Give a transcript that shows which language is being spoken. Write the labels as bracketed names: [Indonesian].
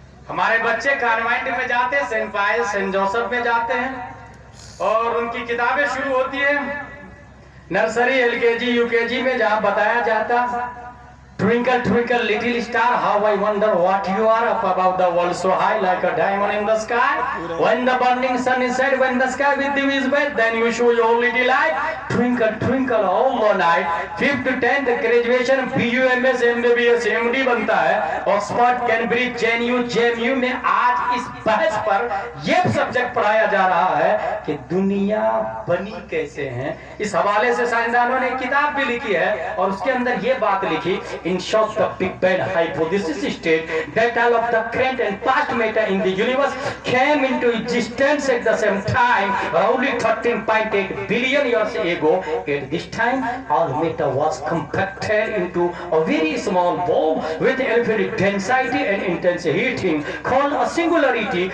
[Urdu] ہمارے بچے کانوینٹ میں جاتے ہیں, سینٹ پائل سینٹ جوسف میں جاتے ہیں, اور ان کی کتابیں شروع ہوتی ہیں نرسری, ایل کے جی, یو کے جی میں, جہاں بتایا جاتا [English] Twinkle, twinkle, little star, how I wonder what you are up above the world so high like a diamond in the sky. When the burning sun is set, when the sky with you is wet, then you show your little light. Twinkle, twinkle all the night. 5th to 10th graduation, BUMS, MBBS, MD [Urdu] بنتا ہے. Oxford, Cambridge, JNU, JMU میں آج اس بحث پر یہ subject پڑھایا جا رہا ہے کہ دنیا بنی کیسے ہیں. اس حوالے سے سائنسدانوں نے کتاب بھی لکھی ہے اور اس کے اندر یہ بات لکھی. [English] In short, the Big Bang hypothesis states that all of the current and past matter in the universe came into existence at the same time, roughly 13.8 billion years ago. At this time, all matter was compacted into a very small ball with infinite density and intense heating, called a singularity.